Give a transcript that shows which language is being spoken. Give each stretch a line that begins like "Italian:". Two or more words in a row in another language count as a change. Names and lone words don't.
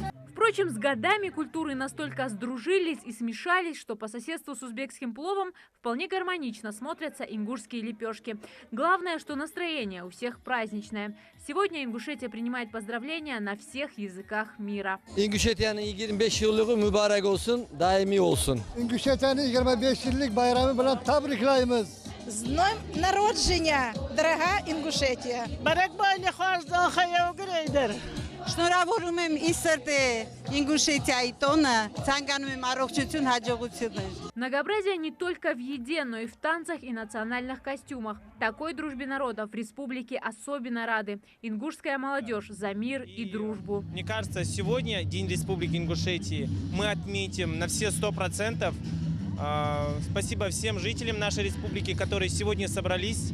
Russian: Впрочем, с годами культуры настолько сдружились и смешались, что по соседству с узбекским пловом вполне гармонично смотрятся ингушские лепешки. Главное, что настроение у всех праздничное. Сегодня Ингушетия принимает поздравления на всех языках мира.
Turkish: Ингушетияның 25 yıllığı mübarek olsun, daimi olsun.
Uzbek: Ингушетияның 25 yıllık bayramı bilan tabriklaymiz.
Ukrainian: С днем народжения, дорогая Ингушетия!
Armenian: Շնորհավորում եմ իսրտե Ինգուշետիայի տոնը, ցանկանում եմ առողջություն, հաջողություններ։
Russian: Многообразие не только в еде, но и в танцах и национальных костюмах. Такой дружбе народов в республике особенно рады. Ингушская молодежь за мир и дружбу. Мне кажется, сегодня День Республики Ингушетии мы отметим на все 100%. Спасибо всем жителям нашей республики, которые сегодня собрались.